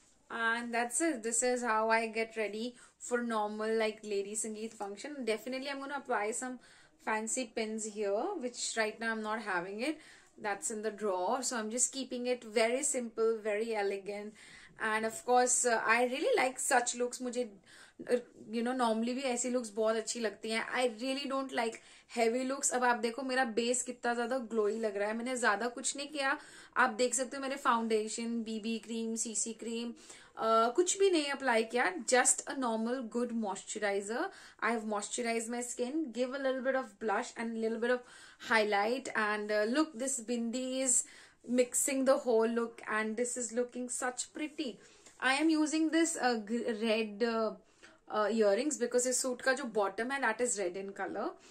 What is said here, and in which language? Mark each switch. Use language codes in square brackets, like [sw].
[en] And that's it. This is how I get ready for normal like lady sangeet function. Definitely I'm going to apply some fancy pins here, which right now I'm not having it. That's in the drawer, so I'm just keeping it very simple, very elegant. And of course I really like such looks. [hi] मुझे normally भी ऐसी looks बहुत अच्छी लगती हैं. [en] I really don't like heavy looks. [hi] अब आप देखो मेरा बेस कितना ज्यादा ग्लोई लग रहा है. मैंने ज्यादा कुछ नहीं किया. आप देख सकते हो मैंने foundation, BB cream, CC cream कुछ भी नहीं अप्लाई किया. [en] Just a normal good moisturizer. I have moisturized my skin, give a little bit of blush and a little bit of highlight, and look, this bindi is mixing the whole look, and this is looking such pretty. I am using this red earrings because [hi] इस suit का जो bottom है [en] that is red in color.